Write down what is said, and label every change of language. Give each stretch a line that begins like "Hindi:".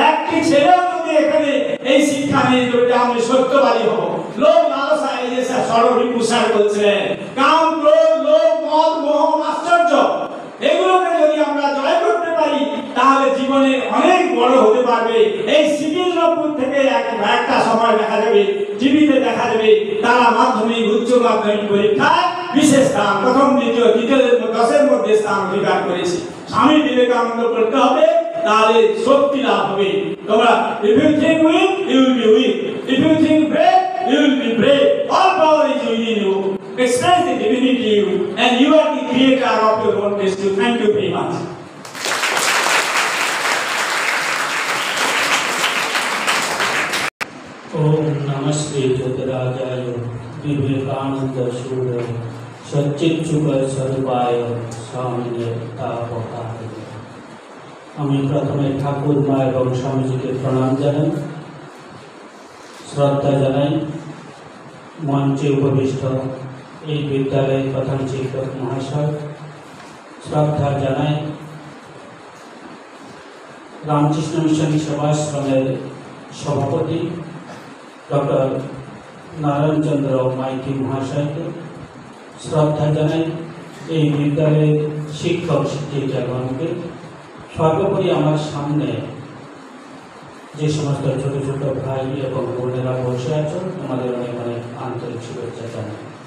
Bangla: একটি ছেলেও যদি এখানে এই শিক্ষা নিয়ে যদি আমি সত্যবাদী হব, লোক লালসা, এই যে সরবি স্যার বলছিলেন, কাম, ক্রোধ, লোভ, মদ, মোহ, আশ্চর্য, এগুলোকে যদি আমরা জয় করতে পারি তাহলে জীবনে অনেক বড় হতে পারবে। এই শ্রীকৃষ্ণপুর থেকে একটা সময় দেখা যাবে, টিভিতে দেখা যাবে, তারা মাধ্যমিক উচ্চ মাধ্যমিক পরীক্ষায় বিশেষ স্থান, প্রথম দ্বিতীয় 10-এর মধ্যে স্থান অধিকার করেছে। স্বামী বিবেকানন্দ পড়তে হবে, তাহলে শক্তি লাভ হবে। তোমরা
English: if you think weak, you will be weak. If you think brave, you will be brave. All power is within you. Express the divinity in you, and you are the creator of your own destiny. Thank you very much.
Sanskrit: ओम नमस्ते ज्योतिराजाय विवेकानंद सूर्य सच्चित्सुख स्वरूपाय स्वामिने तापकाय।
Bangla: আমি প্রথমে ঠাকুর মা এবং স্বামীজিকে প্রণাম জানাই, শ্রদ্ধা জানাই। মঞ্চে উপবিষ্ট এই বিদ্যালয়ের প্রধান শিক্ষক মহাশয়, শ্রদ্ধা জানাই রামকৃষ্ণ মিশন সেবাশ্রমের সভাপতি ডক্টর নারায়ণ চন্দ্র মাইতি মহাশয়কে, শ্রদ্ধা জানাই এই বিদ্যালয়ের শিক্ষক শিক্ষিকাগণকে, সর্বোপরি আমার সামনে যে সমস্ত ছোট ছোট ভাই এবং বোনেরা বসে আছেন, আমাদের অনেক অনেক আন্তরিক শুভেচ্ছা জানাই।